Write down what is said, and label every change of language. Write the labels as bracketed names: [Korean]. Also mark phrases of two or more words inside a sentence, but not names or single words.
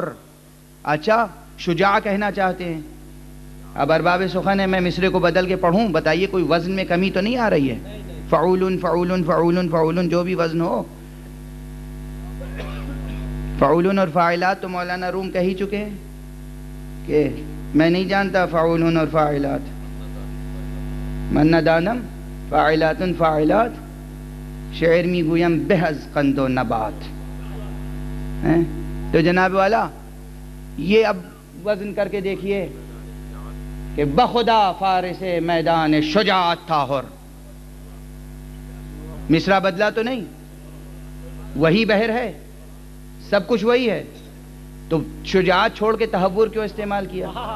[Urdu] اچھا شجاع کہنا چاہتے ہیں۔ اب ارباب سخن ہے، میں مصرے کو بدل کے پڑھوں، بتائیے کوئی وزن میں کمی تو نہیں آ رہی ہے؟ فعول فعول فعول فعول جو بھی وزن ہو، فعول اور فاعلات تو مولانا روم کہہ ہی چکے ہیں کہ میں نہیں جانتا فعول اور فاعلات، [Persian] من ندانم فاعلات فاعلات شعر می گویم بہ از قند و نبات۔ [Urdu] تو جناب والا یہ اب وزن کر کے دیکھیے کہ بخدا فارس میدان شجاعت تھا ہر۔ مصرع بدلا تو نہیں، وہی بہر ہے، سب کچھ وہی ہے، تو شجاعت چھوڑ کے تہور کیوں استعمال کیا؟